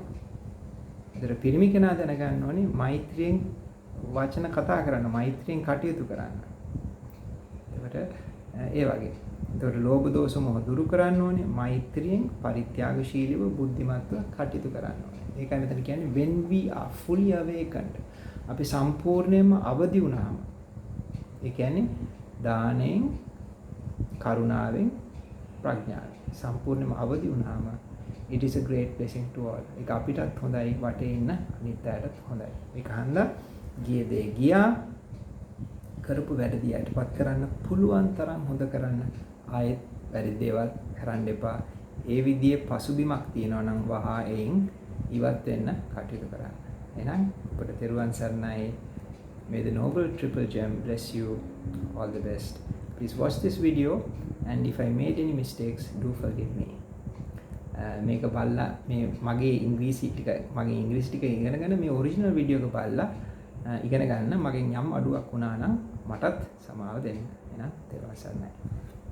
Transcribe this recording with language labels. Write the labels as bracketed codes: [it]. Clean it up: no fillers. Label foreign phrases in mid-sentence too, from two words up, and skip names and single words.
[si] ඒතර පිරිමි කෙනා දැනගන්න ඕනේ මෛත්‍රියෙන් වචන කතා කරන්න, මෛත්‍රියෙන් කටයුතු කරන්න. ඒකට ඒ වගේ. ඒතකොට ලෝභ දෝෂ මොහ දුරු කරන්න ඕනේ මෛත්‍රියෙන් පරිත්‍යාගශීලීව බුද්ධිමත්ව කටයුතු කරන්න ඕනේ. ඒකයි මෙතන කියන්නේ [en] when we are fully awakened. [si] අපි සම්පූර්ණයෙන්ම අවදි වුණාම ඒ කියන්නේ දානෙන්, කරුණාවෙන්, ප්‍රඥාවෙන් සම්පූර්ණයෙන්ම අවදි වුණාම [en] it is a great blessing to all. [si] ඒක අපිටත් හොඳයි, වටේ ඉන්න අනිත් අයටත් හොඳයි. ඒක හන්දා ගිය දේ ගියා, කරපු වැරදි යටපත් කරන්න පුළුවන් තරම් හොඳ කරන්න. ආයෙත් වැරදි දේවල් කරන්න එපා. ඒ විදිහේ පසුබිමක් තියෙනවා නම් වහා එයින් ඉවත් වෙන්න කටයුතු කරන්න. එහෙනම් ඔබට තෙරුවන් සරණයි. [en] May the noble triple gem bless you. All the best. Please watch this video, and if I made any mistakes, do forgive me. [si] මේක බලලා මේ මගේ ඉංග්‍රීසි ටික ඉගෙනගෙන මේ [en] original video [si] එක බලලා ඉගෙන ගන්න. මගෙන් යම් අඩුවක් වුණා නම් මටත් සමාව දෙන්න. එහෙනම් තෙරුවන් සරණයි.